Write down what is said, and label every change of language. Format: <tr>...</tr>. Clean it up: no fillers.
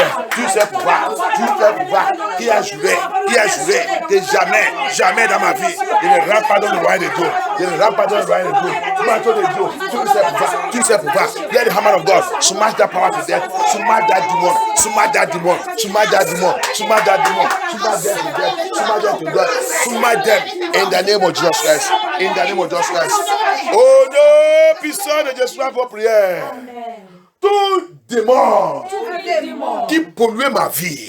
<fr>Tous ces pouvoirs qui a juré que jamais dans ma vie, je ne rentre pas dans le royaume de Dieu. Je ne rentre pas dans le royaume de Dieu. Manteau de Dieu. Tous ces pouvoirs.</fr> <en>Let the hammer of God smash that power to death. Smash that demon. Smash that demon. Smash that demon. Smash that demon. Smash them to death. Smash them to death. Smash them in the name of Jesus Christ. In the name of Jesus Christ.</en> <fr>Oh no, puissant de Jésus pour prière. Tout démon qui pollue ma vie.</fr>